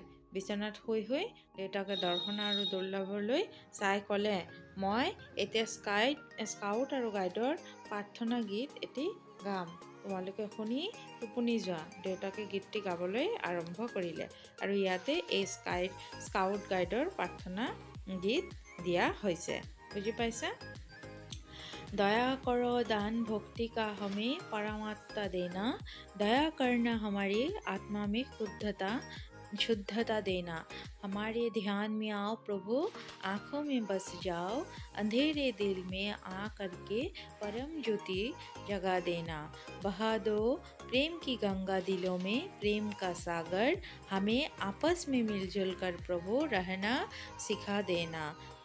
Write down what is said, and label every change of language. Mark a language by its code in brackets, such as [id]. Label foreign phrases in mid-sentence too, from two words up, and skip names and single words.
[as] বিচনাত শুই শুই দেউতাকে দৰ্শনা আৰু দুৰ্লভলৈ চাই ক'লে, মই এতিয়া স্কাউট আৰু গাইডৰ প্ৰাৰ্থনা গীত এটি গাম। তোমালোকে শুনি টোপনি যোৱা। দেউতাকে গীতটি গাবলৈ আৰম্ভ কৰিলে আৰু ইয়াতে এই স্কাউট গাইডৰ প্ৰাৰ্থনা গীত দিয়া হৈছে। বুজি পাইছা? [hi] दया करो दान भक्ति का हमें परमात्मा देना, दया करना हमारी आत्मा में शुद्धता देना, हमारे ध्यान में आओ प्रभु, आँखों में बस जाओ, अंधेरे दिल में आ करके परम ज्योति जगा देना, बहा दो प्रेम की गंगा दिलों में प्रेम का सागर, हमें आपस में मिलजुल कर प्रभु रहना सिखा देना।